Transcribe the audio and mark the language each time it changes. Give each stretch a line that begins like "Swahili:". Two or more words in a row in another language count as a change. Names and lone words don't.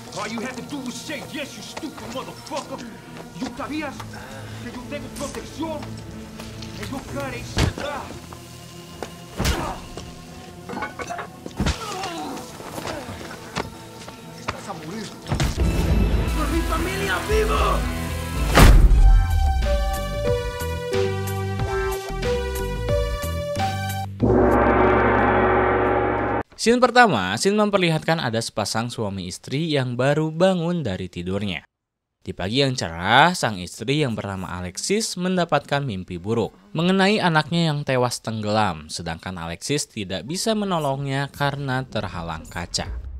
English: you had to do was say yes, you stupid motherfucker.
Spanish: You sabías que yo tengo protección en your cara. Estás a morir. ¡Por mi familia vivo!
Indonesian: Scene pertama, scene memperlihatkan ada sepasang suami istri yang baru bangun dari tidurnya. Di pagi yang cerah, sang istri yang bernama Alexis mendapatkan mimpi buruk mengenai anaknya yang tewas tenggelam, sedangkan Alexis tidak bisa menolongnya karena terhalang kaca.